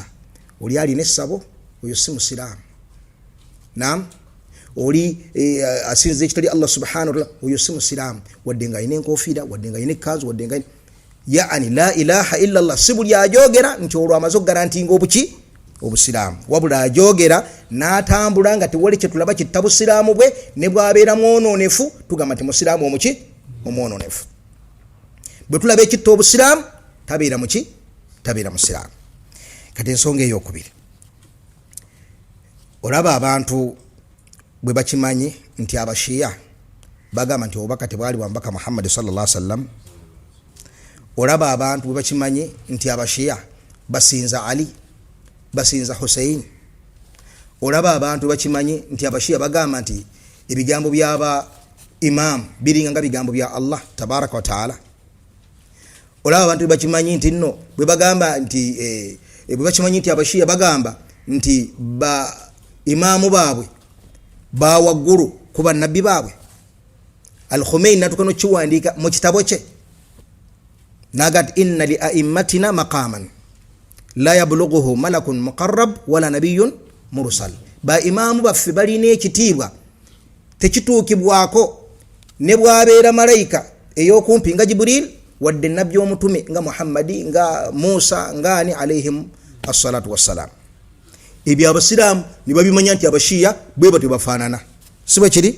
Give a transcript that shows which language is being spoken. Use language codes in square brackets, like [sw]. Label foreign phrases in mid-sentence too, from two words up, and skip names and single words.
[lg] Oli alina essabo, oyo si musiraamu. Naam, oli asinza ekitali [ar] الله سبحانه وتعالى, [lg] oyo si musiraamu, wadde nga alina enkofiira, wadde nga alina ekkanzu, wadde nga yaani [ar] لا إله إلا الله [lg] si buli ajogera nti olwo amaze okugarantinga obuki, obusiraamu, wabula ajogera n'atambula nga tewali kyetulaba kitta busiraamu bwe, ne bwabeera mwononefu tugamba nti musiraamu omuki, omwononefu. Bwe tulaba ekitta obusiraamu tabeera muki, tabeera musiraamu. Kati ensonga eyokubiri, olaba abantu bwe bakimanyi nti abashiya bagamba nti obubaka tebwali bwa mbaka Muhammad [ar] صلى الله عليه وسلم. [lg] Olaba abantu bwe bakimanyi nti abashiya basinza Ali, basinza Hussein. Olaba abantu bwe bakimanyi nti abashiya bagamba nti ebigambo byaba imam biringa nga bigambo bya [ar] الله تبارك وتعالى. [lg] Olaba abantu bwe bakimanyi nti nno bwe bagamba nti bwe bakimanyi nti abashiya bagamba nti ba imamu baabwe bawaggulu kuba nabbi baabwe. Al-Khomeini natukano kiwandiika mu kitabo kye nagati [ar] إن لأئمتنا مقاما لا يبلغه ملك مقرب ولا نبي مرسل. [lg] Ba imamu baffe balina ekitiibwa tekituukibwako ne bwabeera malayika ey'okumpi nga Jibril wadde nabbi omutume nga Muhammadi nga Musa ngani [ar] عليهم الصلاة والسلام. [lg] Ebyo abasiraamu ne babimanya nti abashiya bwe batyo bafaanana, si bwe kiri?